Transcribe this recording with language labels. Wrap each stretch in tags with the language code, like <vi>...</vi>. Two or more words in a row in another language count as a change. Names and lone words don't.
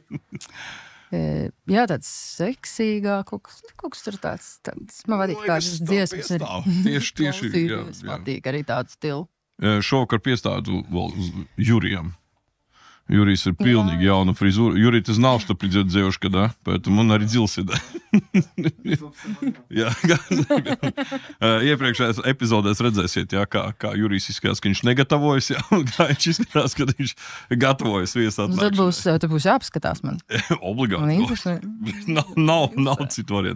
<lv>Jā, tāds seksīgāk, kaut kas tur tāds. Man patīk tādas dziesmas. Tieši, jā. Patīk arī tādu stilu. Šovakar piestādu vēl uz Jurijam. Jurijs ir pilnīgi jauna frizūra.</lv> <ru>Jurij,</ru> <lv>tas nav</lv> <ru>что придет девушка, да? Поэтому он нарядился, да?</ru> <lv>Iepriekšējās epizodēs redzēsiet, jā, kā Jurijs izskatās, ka viņš negatavojas, jā, un kā viņš izskatās, ka viņš gatavojas viesatnākšanai. Tad būs jāapskatās man. Obligāti. Nav citu variantu.</lv>